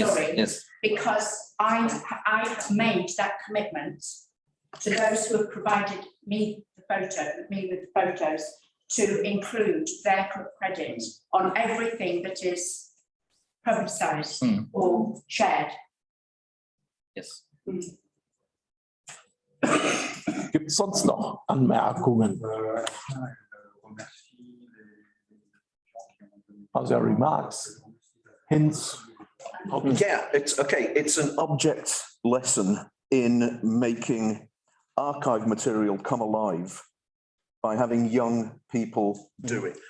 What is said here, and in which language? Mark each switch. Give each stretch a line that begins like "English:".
English: Sorry, because I have made that commitment to those who have provided me with the photos, to include their credit on everything that is publicized or shared. Yes.
German: Gibt es sonst noch Anmerkungen?
English: Are there remarks, hints? Yeah, it's okay. It's an object lesson in making archive material come alive by having young people do it.